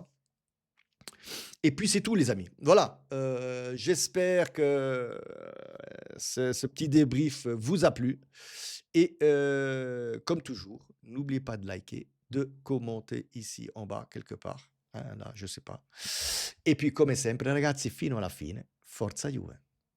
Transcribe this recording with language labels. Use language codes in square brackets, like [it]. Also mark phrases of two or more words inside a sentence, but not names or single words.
[fr] Et puis c'est tout, les amis. Voilà, j'espère que, ce petit débrief vous a plu, et comme toujours, n'oubliez pas de liker, de commenter ici en bas quelque part, là, je sais pas. Et puis [it] come sempre ragazzi, fino alla fine, forza Juve.